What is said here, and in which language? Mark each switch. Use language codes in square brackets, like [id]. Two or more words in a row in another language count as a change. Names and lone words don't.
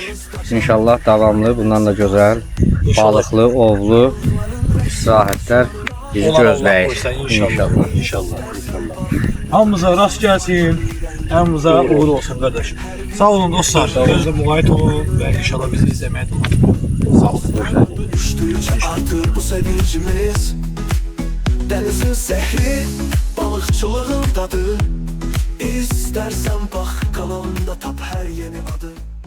[az] İnşallah davamlı, bundan da gözəl, balıqlı, ovlu istirahətlər bizi gözləyir. İnşallah. Hamımıza rast gəlsin, hamımıza uğur olsun qardaş. Sağ olun dostlar, gözlə müğayət olun və inşallah bizi izləməyə devam. Sağ olun. [tr] Artır bu sevincimiz, denizin sehri, balıkçılığın tadı. İstersen bak kanalında tap her yeni adı.